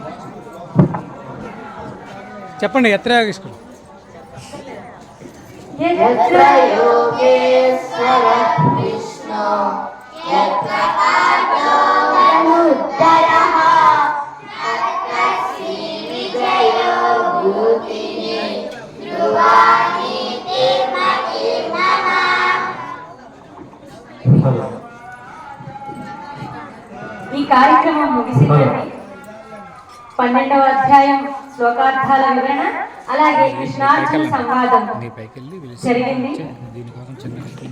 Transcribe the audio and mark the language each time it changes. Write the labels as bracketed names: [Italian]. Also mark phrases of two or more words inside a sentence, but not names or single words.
[Telugu] చెప్పండి. ఎత్రయాగేశ్వరు. ఏ [Sanskrit] यत्र योगेश्वर कृष्णो यत्र पार्थो धनुर्धरः तत्र श्रीविजयो भूतिः ध्रुवानीति मतिर्मम. [Telugu] ఈ కార్యక్రమం ముగిసిందండి. 12వ అధ్యాయం శ్లోకార్థాల వివరణ అలాగే కృష్ణార్జున సంవాదం జరిగింది.